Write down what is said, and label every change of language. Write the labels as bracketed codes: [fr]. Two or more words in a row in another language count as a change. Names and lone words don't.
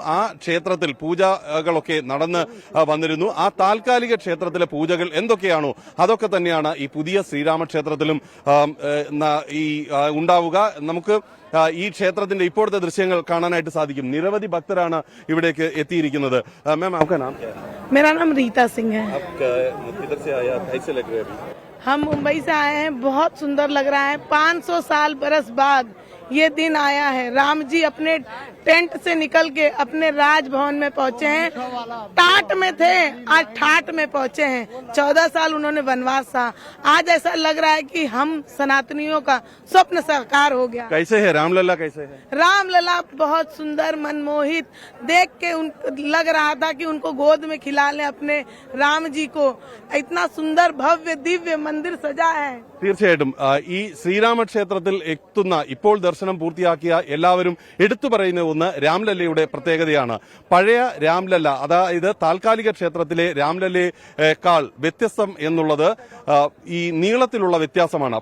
[ml] ആ ക്ഷേത്രത്തിൽ പൂജകളൊക്കെ നടന്ന് വന്നിരുന്നു. ആ താൽക്കാലിക ക്ഷേത്രത്തിലെ പൂജകൾ എന്തൊക്കെയാണോ അതൊക്കെ തന്നെയാണ് ഈ പുതിയ ശ്രീരാമക്ഷേത്രത്തിലും ഈ ഉണ്ടാവുക. നമുക്ക് ഈ ക്ഷേത്രത്തിന്റെ ഇപ്പോഴത്തെ ദൃശ്യങ്ങൾ കാണാനായിട്ട് സാധിക്കും. നിരവധി ഭക്തരാണ് ഇവിടേക്ക് എത്തിയിരിക്കുന്നത്. [hi] मैम आपका नाम क्या है? मेरा नाम रीता सिंह है। आप किधर से आए? आप कैसे लग रहे हैं? हम मुंबई से आए हैं। बहुत सुंदर लग रहा है। 500 साल बरस बाद ये दिन आया है। राम जी अपने टेंट से निकल के अपने राजभवन में पहुंचे हैं। टाट में थे, आज ठाट में पहुंचे हैं। 14 साल उन्होंने वनवास था। आज ऐसा लग रहा है कि हम सनातनियों का स्वप्न साकार हो गया। कैसे है रामलला? कैसे है रामलला? बहुत सुंदर, मनमोहित। देख के लग रहा था कि उनको गोद में खिला लें अपने राम जी को। इतना सुंदर भव्य दिव्य मंदिर सजा है. [ml] തീർച്ചയായിട്ടും ഈ ശ്രീരാമക്ഷേത്രത്തിൽ എത്തുന്ന ഇപ്പോൾ ദർശനം പൂർത്തിയാക്കിയ എല്ലാവരും എടുത്തു പറയുന്ന ഒന്ന് രാംലല്ലയുടെ പ്രത്യേകതയാണ്. പഴയ രാംലല്ല, അതായത് താൽക്കാലിക ക്ഷേത്രത്തിലെ രാംലല്ലയേക്കാൾ വ്യത്യസ്തം എന്നുള്ളത് ഈ നീളത്തിലുള്ള വ്യത്യാസമാണ്.